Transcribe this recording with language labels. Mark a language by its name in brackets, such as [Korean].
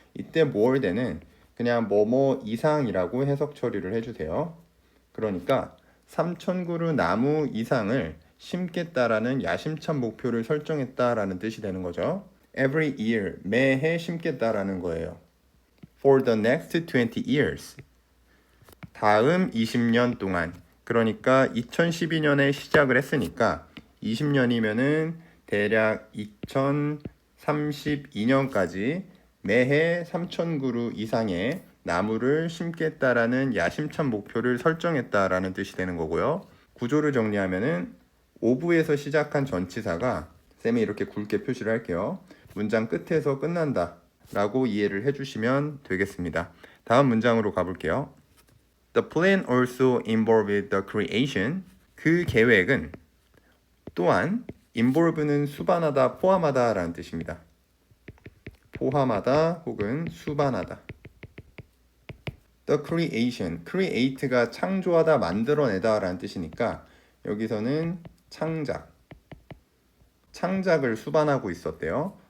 [Korean] 이때 more than은 그냥 뭐뭐 이상이라고 해석 처리를 해주세요. 그러니까 3,000그루 나무 이상을 심겠다라는 야심찬 목표를 설정했다라는 뜻이 되는 거죠. [English] Every year, [Korean] 매해 심겠다라는 거예요. [English] For the next 20 years, [Korean] 다음 20년 동안. 그러니까 2012년에 시작을 했으니까 20년이면은 대략 2032년까지 매해 3,000그루 이상의 나무를 심겠다라는 야심찬 목표를 설정했다라는 뜻이 되는 거고요. 구조를 정리하면은 of에서 시작한 전치사가 쌤이 이렇게 굵게 표시를 할게요. 문장 끝에서 끝난다 라고 이해를 해주시면 되겠습니다. 다음 문장으로 가볼게요. [English] The plan also involved the creation. [Korean] 그 계획은 또한 involve는 수반하다, 포함하다 라는 뜻입니다. 포함하다 혹은 수반하다. The creation, create가 창조하다, 만들어내다 라는 뜻이니까 여기서는 창작, 창작을 수반하고 있었대요.